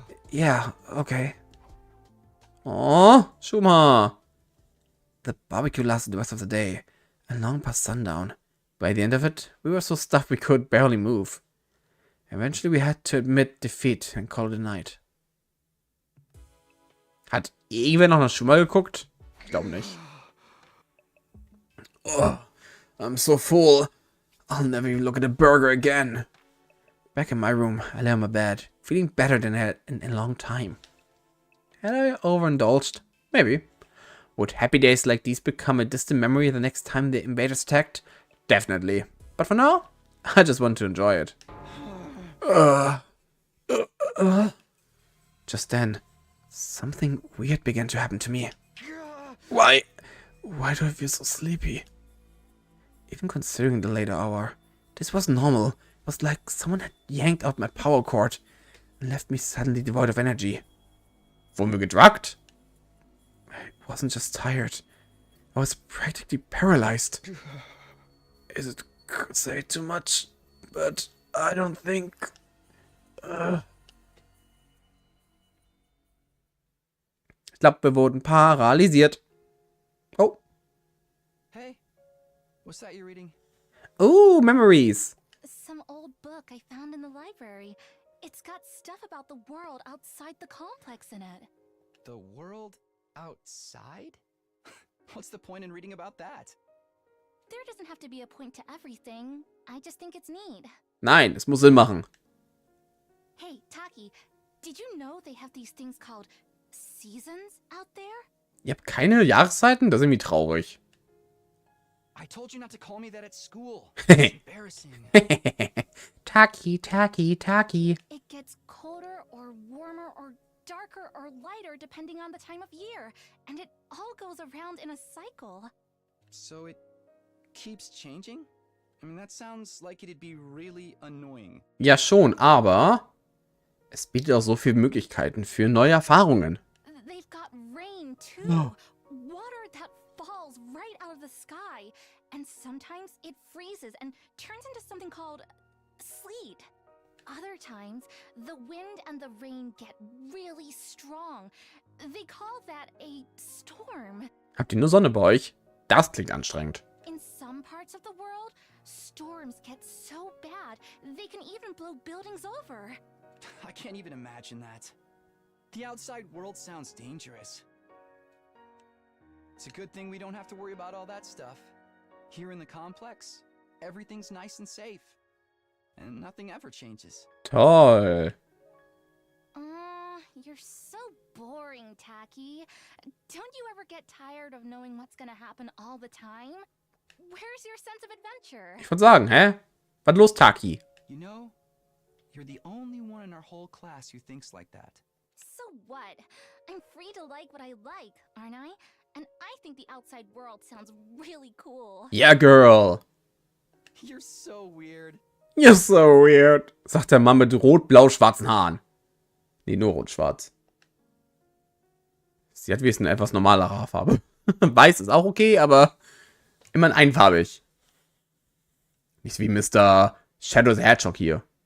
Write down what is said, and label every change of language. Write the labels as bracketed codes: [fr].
[en] Yeah, okay. Oh, Shuma. The barbecue lasted the rest of the day, and long past sundown. By the end of it, we were so stuffed we could barely move. Eventually we had to admit defeat and call it a night. [de] Hat irgendwer noch nach Shuma geguckt? Ich glaube nicht. [en] Oh, I'm so full. I'll never even look at a burger again. Back in my room, I lay on my bed, feeling better than I had in a long time. Had I overindulged? Maybe. Would happy days like these become a distant memory the next time the invaders attacked? Definitely. But for now, I just want to enjoy it. Just then, something weird began to happen to me. Why do I feel so sleepy? Even considering the later hour, this wasn't normal. It was like someone had yanked out my power cord and left me suddenly devoid of energy. [de] Wurden wir gedruckt? [en] I wasn't just tired. I was practically paralyzed. Is it could say too much, but I don't think... [de] Ich glaube, wir wurden paralysiert. [en] Oh. Hey, what's that you're reading? Oh, memories. Some old book I found in the library. It's got stuff about the world outside the complex in it. The world outside? What's the point in reading about that? There doesn't have to be a point to everything. I just think it's neat. [de] Nein, es muss Sinn machen. [en] Hey, Taki, did you know they have these things called seasons out there? [de] Ihr habt keine Jahreszeiten? Das ist irgendwie traurig. [en] I told you not to call me that at school. It's embarrassing. Taki, Taki, Taki. It gets colder or warmer or darker or lighter depending on the time of year, and it all goes around in a cycle. So it keeps changing? I mean, that sounds like it'd be really annoying. [de] Ja schon, aber es bietet auch so viele Möglichkeiten für neue Erfahrungen. [en] They've got rain too. No. Water that falls right out of the sky. And sometimes it freezes and turns into something called sleet. Other times, the wind and the rain get really strong. They call that a storm. [de] Habt ihr nur Sonne bei euch? Das klingt anstrengend. [en] In some parts of the world, storms get so bad they can even blow buildings over. I can't even imagine that. The outside world sounds dangerous. It's a good thing we don't have to worry about all that stuff. Here in the complex, everything's nice and safe. And nothing ever changes. [de] Toll. [en] You're so boring, Tacky. Don't you ever get tired of knowing what's gonna happen all the time? Where's your sense of adventure? [de] Ich würde sagen, hä? Was los, Taki? [en] You know, you're the only one in our whole class who thinks like that. So what? I'm free to like what I like, aren't I? And I think the outside world sounds really cool. Yeah, girl. You're so weird. You're so weird. [de] Sagt der Mann mit rot-blau-schwarzen Haaren. Nee, nur rot-schwarz. Sie hat wenigstens eine etwas normalere Haarfarbe. Weiß ist auch okay, aber immerhin einfarbig. Nicht wie Mr. Shadow the Hedgehog hier.